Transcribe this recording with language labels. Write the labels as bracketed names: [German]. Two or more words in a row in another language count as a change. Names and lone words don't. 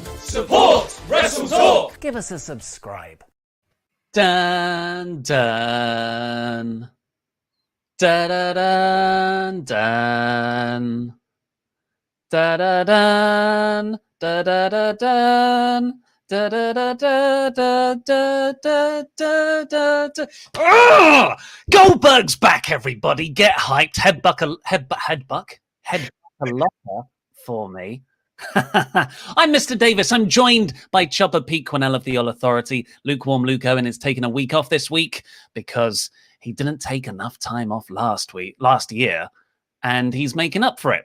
[English] Support WrestleTalk! Give us a subscribe. Dun dun. Da da dun dun. Da da dun. Da da da dun. Da da da da da da da da da. Goldberg's back, everybody. Get hyped. Headbuck a locker for me. I'm Mr. Davis. I'm joined by Chopper Pete Quinnell of the All Authority. Lukewarm Luke Owen is taking a week off this week because he didn't take enough time off last year, and he's making up for it.